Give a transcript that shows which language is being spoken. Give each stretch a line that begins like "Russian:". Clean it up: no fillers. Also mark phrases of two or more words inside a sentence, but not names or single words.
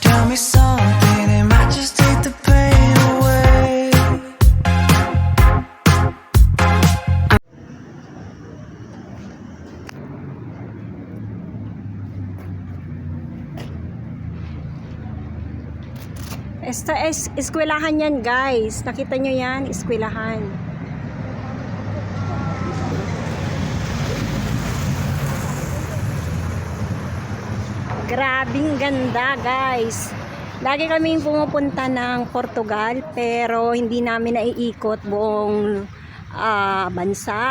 English: me something, it might just take the pain away.
Spanish: Esta es
Filipino: eskwelahan yan, guys. Nakita nyo yan? Eskwelahan. Grabing ganda, guys. Lagi kaming pumupunta ng Portugal, pero hindi namin naiikot buong bansa.